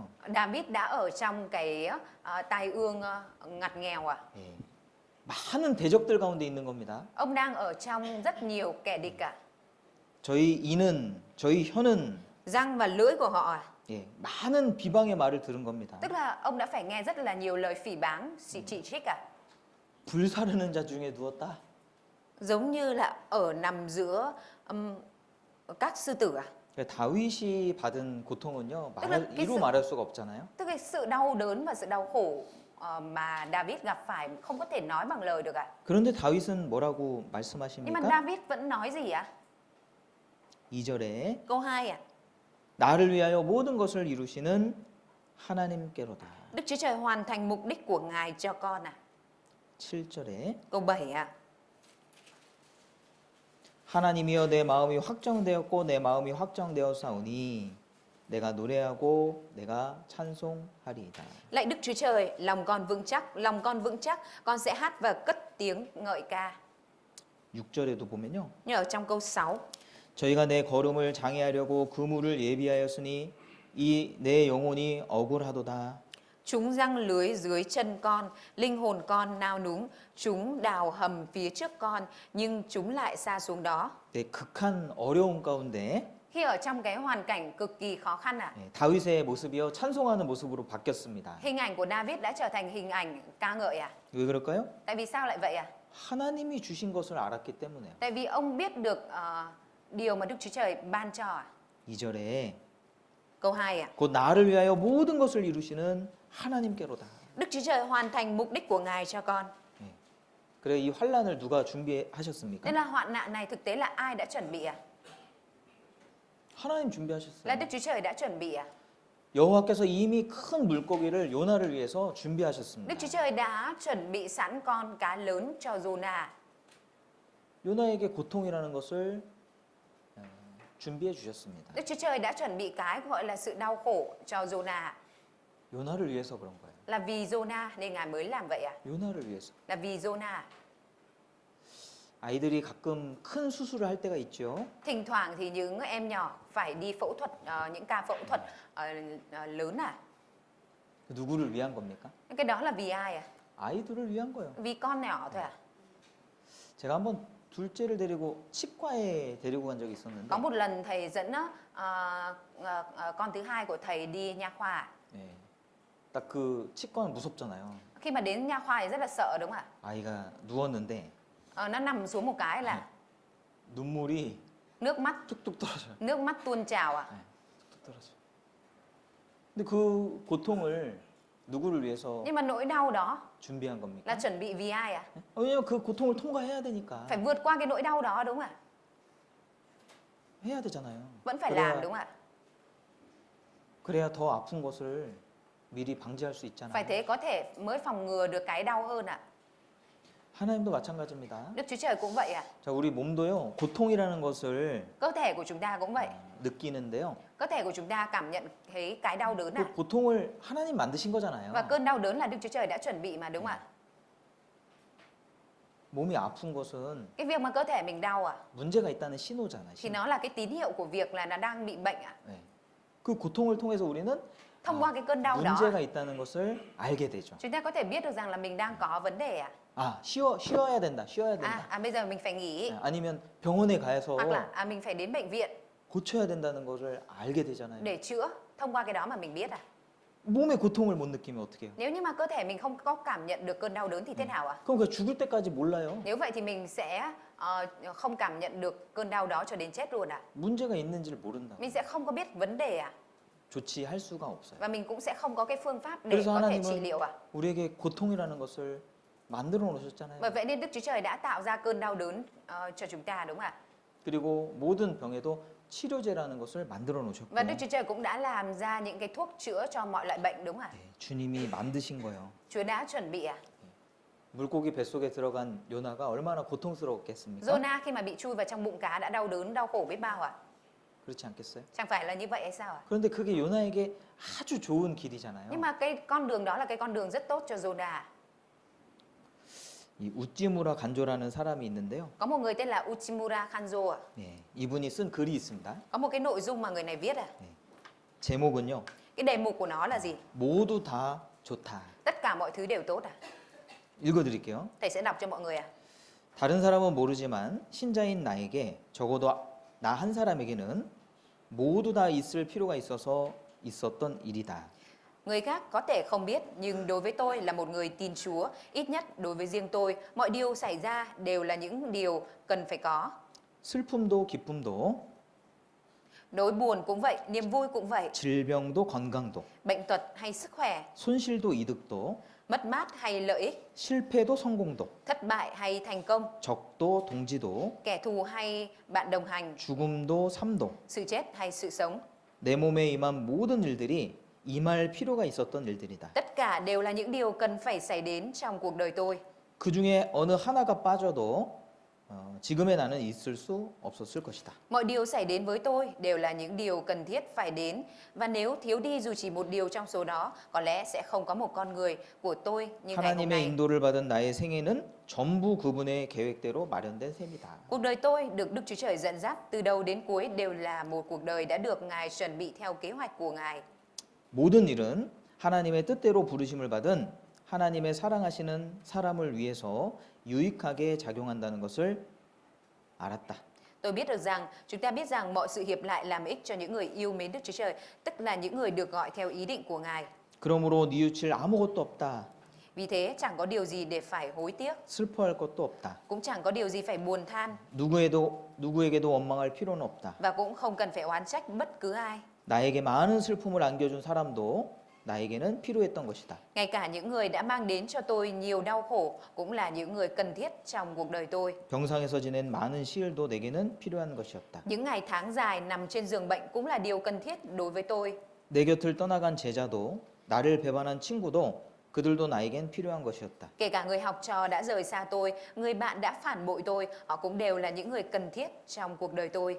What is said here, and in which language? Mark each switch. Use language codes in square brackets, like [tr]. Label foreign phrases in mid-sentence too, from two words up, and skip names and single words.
[vi] David đã ở trong cái tai ương ngặt nghèo à? [ko] 예, 많은 대적들 가운데 있는 겁니다. [vi] Ông đang ở trong rất nhiều kẻ địch à? [ko] 저희 혀는 [vi] Răng và lưỡi của họ à? [ko] 예, 많은 비방의 말을 들은 겁니다. [vi] Tức là ông đã phải nghe rất là nhiều lời phỉ báng, chỉ trích à? [ko] 불사르는 자 중에 누웠다. [vi] Giống như là ở nằm giữa các sư tử à? [ko] 다윗이 받은 고통은요 [vi] Tức là cái [ko] 이루 [vi] sự- [ko] 말할 수가 없잖아요. [vi] Tức là sự đau đớn và sự đau khổ mà David gặp phải không có thể nói bằng lời được à? [ko] 그런데 다윗은 뭐라고 [vi] Nhưng mà [ko] 말씀하십니까? [vi] David vẫn nói gì ạ? [ko] 2절에 [vi] Câu 2 ạ. [ko] 나를 위하여 모든 것을 이루시는 하나님께로다. [vi] Đức Chúa Trời hoàn thành mục đích của Ngài cho con à? [ko] 7절에 [vi] Câu 7 ạ. [ko] 하나님이여 내 마음이 확정되었고 내 마음이 확정되었사오니 내가 노래하고 내가 찬송하리이다. [vi] Lạy Đức Chúa Trời, lòng con vững chắc, con sẽ hát và cất tiếng ngợi ca. [ko] 6절에도 보면요. [vi] Nhưng ở trong câu 6, [ko] 저희가 내 걸음을 장애하려고 그물을 예비하였으니 이 내 영혼이 억울하도다. [vi] chúng răng lưới dưới chân con, linh hồn con nao núng, chúng đào hầm phía trước con, nhưng chúng lại sa xuống đó. [ko] 네, 극한 어려움 가운데 [vi] Khi ở trong cái hoàn cảnh cực kỳ khó khăn à, [ko] 네, 다윗의 모습이요 찬송하는 모습으로 바뀌었습니다. [vi] hình ảnh của David đã trở thành hình ảnh ca ngợi à? [ko] 왜 그럴까요? [vi] Tại vì sao lại vậy à? [ko] 하나님이 주신 것을 알았기 때문에요. [vi] Tại vì ông biết được điều mà Đức Chúa Trời ban cho à? [ko] 2절에 [vi] Câu 2 ạ. [ko] 곧 나를 위하여 모든 것을 이루시는 하나님께로다. [vi] Đức Chúa Trời hoàn thành mục đích của Ngài cho con. [ko] 네. 그래 이 환란을 누가 준비하셨습니까? [vi] Nên là hoạn nạn này thực tế là ai đã chuẩn bị à? [ko] 하나님 [vi] Là [ko] 준비하셨어요. [vi] Đức Chúa Trời đã chuẩn bị à? [ko] 여호와께서 이미 큰 물고기를 요나를 위해서 준비하셨습니다. [vi] Đức Chúa Trời đã chuẩn bị sẵn con cá lớn cho Jonah. [ko] 요나에게 고통이라는 것을 준비해 주셨습니다. [vi] Đức Chúa Trời đã chuẩn bị cái gọi là sự đau khổ cho Jonah. [ko] 요나를 위해서 그런 거예요. [vi] Là vì Jonah nên Ngài mới làm vậy à? [ko] 요나를 위해서. [vi] Là vì Jonah. [ko] 아이들이 가끔 큰 수술을 할 때가 있죠. [vi] Thỉnh thoảng thì những em nhỏ phải đi phẫu thuật, những ca phẫu thuật lớn à? [ko] 누구를 위한 겁니까? [vi] Cái đó là vì ai à? [ko] 아이들을 위한 거예요. [vi] Vì con nhỏ thôi à? [ko] 제가 한번 둘째를 데리고 치과에 데리고 간 적이 있었는데 [vi] Có một lần thầy dẫn con thứ hai của thầy đi nha khoa. [ko] 예, 딱 그 치과는 무섭잖아요. [vi] Khi mà đến nha khoa thì rất là sợ đúng không ạ? [ko] 아이가 누웠는데 [vi] Nó nằm xuống một cái là [ko] 눈물이 [vi] nước mắt [ko] 뚝뚝 떨어져요. [vi] nước mắt tuôn trào ạ. [ko] 뚝뚝 떨어져. 근데 그 고통을 누구를 위해서 [vi] Nhưng mà nỗi đau đó [ko] 준비한 겁니까? [vi] là chuẩn bị vì ai ạ? [ko] 왜냐면 그 고통을 통과해야 되니까 [vi] Phải vượt qua cái nỗi đau đó đúng không ạ? [ko] 해야 되잖아요. [vi] Vẫn phải làm đúng không ạ? [ko] 그래야 더 아픈 것을 미리 방지할 수 있잖아요. [vi] Phải thế có thể mới phòng ngừa được cái đau hơn ạ. [ko] 하나님도 마찬가지입니다. [vi] Đức Chúa Trời cũng vậy ạ. [ko] 자, 우리 몸도요 고통이라는 것을 [vi] Cơ thể của chúng ta cũng vậy. [ko] 느끼는데요. [vi] Cơ thể của chúng ta cảm nhận thấy cái đau đớn [ko] 그 [vi] ạ. [ko] 고통을 하나님 만드신 거잖아요. [vi] Và cơn đau đớn là Đức Chúa Trời đã chuẩn bị mà đúng không ạ? [ko] 몸이 아픈 것은 [vi] Cái việc mà cơ thể mình đau [ko] 문제가 있다는 신호잖아. [vi] thì [ko] 신호. [vi] nó là cái tín hiệu của việc là nó đang bị bệnh [ko] 네. 그 고통을 통해서 우리는 [vi] Thông qua cái cơn đau đó, [ko] 문제가 있다는 것을 알게 되죠. [vi] chúng ta có thể biết được rằng là mình đang có vấn đề [ko] 쉬어야 된다. 쉬어야 된다. [vi] bây giờ mình phải nghỉ, [ko] 아니면 병원에 가서 [vi] hoặc là mình phải đến bệnh viện [ko] 고쳐야 된다는 것을 알게 되잖아요. [vi] để chữa. Thông qua cái đó mà mình biết [ko] 몸의 고통을 못 느끼면 어떻게 해요? [vi] Nếu như mà cơ thể mình không có cảm nhận được cơn đau đớn thì thế nào [ko] 그럼 그 죽을 때까지 몰라요. [vi] Nếu vậy thì mình sẽ không cảm nhận được cơn đau đó cho đến chết luôn [ko] 문제가 있는지를 모른다. [vi] Mình sẽ không có biết vấn đề [ko] 조치할 수가 없어요. [vi] và mình cũng sẽ không có cái phương pháp để [ko] 그래서 [vi] có thể trị [ko] 하나님은 [vi] liệu [ko] 우리에게 고통이라는 것을 만들어 놓으셨잖아요. [vi] Bởi vậy nên Đức Chúa Trời đã tạo ra cơn đau đớn cho chúng ta, đúng không ạ? [ko] 그리고 모든 병에도 치료제라는 것을 만들어 놓으셨고 [vi] Và Đức Chúa Trời cũng đã làm ra những cái thuốc chữa cho mọi loại bệnh, đúng không ạ? [ko] 네, 주님이 만드신 거예요. [vi] Chúa đã chuẩn bị [ko] 물고기 뱃속에 들어간 요나가 얼마나 고통스러웠겠습니까? [vi] Jonah khi mà bị chui vào trong bụng cá đã đau đớn, đau khổ biết bao [ko] 그렇지 않겠어요? [vi] Chẳng phải là như vậy hay sao [ko] 그런데 그게 요나에게 아주 좋은 길이잖아요. [vi] Nhưng mà cái con đường đó là cái con đường rất tốt cho Jonah. [ko] 이 우찌무라 간조라는 사람이 있는데요. [vi] Có một người tên là Uchimura Kanjo [ko] 네, 이분이 쓴 글이 있습니다. [vi] Có một cái nội dung mà người này viết [ko] 제목은요. [vi] Cái đề mục của nó là gì? [ko] 모두 다 좋다. [vi] Tất cả mọi thứ đều tốt [ko] 읽어드릴게요. [vi] Thầy sẽ đọc cho mọi người [ko] 다른 사람은 모르지만 신자인 나에게 적어도 나 한 사람에게는 모두 다 있을 필요가 있어서 있었던 일이다. [vi] Người khác có thể không biết, nhưng đối với tôi là một người tin Chúa, ít nhất đối với riêng tôi, mọi điều xảy ra đều là những điều cần phải có. [ko] 슬픔도 기쁨도 [vi] Nỗi buồn cũng vậy, niềm vui cũng vậy, [ko] 질병도 건강도 [vi] bệnh tật hay sức khỏe, [ko] 손실도 이득도 [vi] mất mát hay lợi ích, [ko] 실패도 성공도 [vi] thất bại hay thành công, [ko] 적도 동지도 [vi] kẻ thù hay bạn đồng hành, [ko] 죽음도 삶도 [vi] sự chết hay sự sống. [ko] 내 몸에 임한 모든 일들이 임할 필요가 있었던 일들이다. [vi] Tất cả đều là những điều cần phải xảy đến trong cuộc đời tôi. [ko] 그 중에 어느 하나가 빠져도 지금의 나는 있을 수 없었을 것이다. [vi] Mọi điều xảy đến với tôi đều là những điều cần thiết phải đến, và nếu thiếu đi dù chỉ một điều trong số đó, có lẽ sẽ không có một con người của tôi như ngày hôm [ko] 하나님의 [vi] nay. [ko] 인도를 받은 나의 생애는 전부 그분의 계획대로 마련된 셈이다. [vi] Cuộc đời tôi được Đức Chúa Trời dẫn dắt từ đầu đến cuối đều là một cuộc đời đã được Ngài chuẩn bị theo kế hoạch của Ngài. [ko] 모든 일은 하나님의 뜻대로 부르심을 받은 하나님의 사랑하시는 사람을 위해서 유익하게 작용한다는 것을 알았다. [vi] Tôi biết được rằng, chúng ta biết rằng mọi sự hiệp lại làm ích cho những người yêu mến Đức Chúa Trời, tức là những người được gọi theo ý định của Ngài. [ko] 그러므로 뉘우칠 아무것도 없다. [vi] Vì thế chẳng có điều gì để phải hối tiếc, [ko] 슬퍼할 것도 없다. [vi] cũng chẳng có điều gì phải buồn than, [ko] 누구에게도 원망할 필요는 없다. [vi] và cũng không cần phải oán trách bất cứ ai. [ko] 나에게 많은 슬픔을 안겨준 사람도 나에게는 필요했던 것이다. [vi] Ngay cả những người đã mang đến cho tôi nhiều đau khổ cũng là những người cần thiết trong cuộc đời tôi. [ko] 병상에서 지낸 많은 시일도 내게는 필요한 것이었다. [vi] Những ngày tháng dài nằm trên giường bệnh cũng là điều cần thiết đối với tôi. [ko] 내 곁을 떠나간 제자도 나를 배반한 친구도 그들도 나에겐 필요한 것이었다. [vi] Kể cả người học trò đã rời xa tôi, người bạn đã phản bội tôi, họ cũng đều là những người cần thiết trong cuộc đời tôi.